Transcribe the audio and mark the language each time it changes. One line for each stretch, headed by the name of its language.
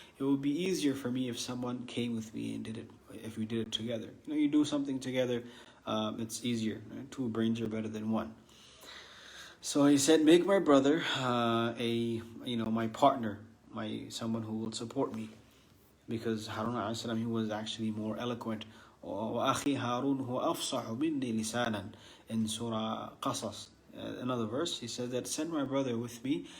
English: It would be easier for me if someone came with me and did it, if we did it together. You do something together, it's easier. Right? 2 brains are better than 1. So he said, make my brother my partner, someone who will support me. Because Harun alayhi salam, he was actually more eloquent.
Arabic: وَأَخِي هَارُونَ هُوَ أَفْصَحُ مِنِّي لِسَانًا
English: in Surah Qasas. Another verse, he says that, send my brother with me.